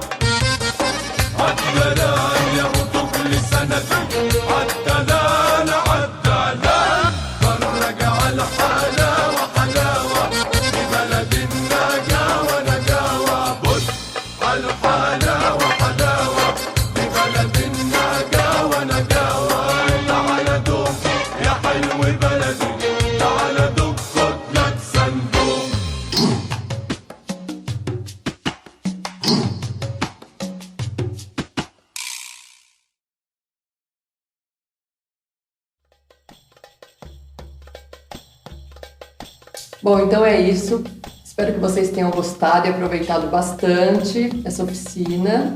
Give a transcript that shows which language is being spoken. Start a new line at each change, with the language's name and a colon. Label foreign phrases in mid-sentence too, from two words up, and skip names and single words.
Arabic: عالدلال يا طفل سندي عالدلال عالدلال فرج على حلاوة حلاوة ببلد النجاوة نجاوة بص عالحلاوة حلاوة ببلد النجاوة نجاوة تعال دوق يا حلو بلدي تعال دوق خد لك صندوق
Portuguese: Bom, então é isso. Espero que vocês tenham gostado e aproveitado bastante essa oficina.